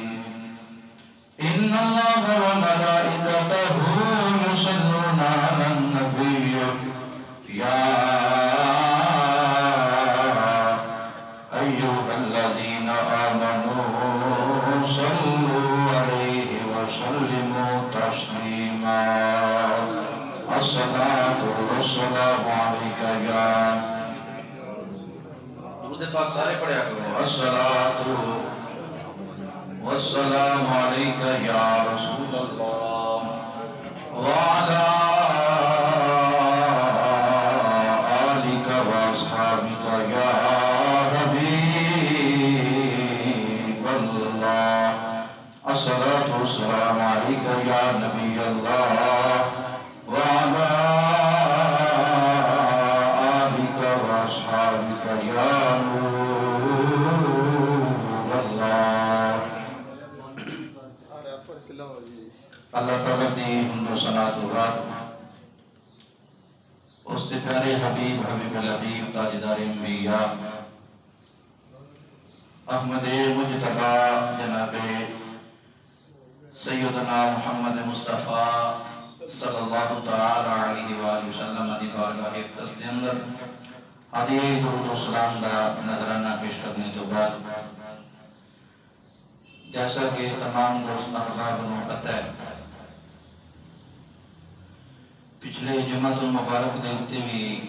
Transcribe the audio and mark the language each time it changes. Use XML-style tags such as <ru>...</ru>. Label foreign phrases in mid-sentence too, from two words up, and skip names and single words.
<ar>إن الله وملائكته يصلون على النبي يا أيها الذين آمنوا صلوا عليه وسلموا تسليما. الصلاة والسلام عليك يا</ar> <pa>درود پاک سارے پڑھیا کرو.</pa> <ar>الصلاة والسلام عليك يا رسول الله وعلى آلك وأصحابك يا حبيب الله. الصلاة والسلام عليك يا نبي الله وعلى آلك وأصحابك يا نور الله.</ar> <pa>اللہ تعالیٰ دی حمد و ثنا و رات اس کے پیارے حبیب الحبیب تاجدار انبیاء احمد مجتبی جناب سیدنا محمد مصطفیٰ</pa> <ar>صلی اللہ تعالی علیہ وآلہ وسلم</ar> <pa>دی بارگاہ اقدس دے اندر حدیث درود و سلام دا نظرانہ پیش کرنے تو بعد</pa> <ur>جیسا کہ تمام دوست احباب کو پتہ ہے</ur> <pa>پچھلے جمعۃ المبارک دے اتے بھی</pa>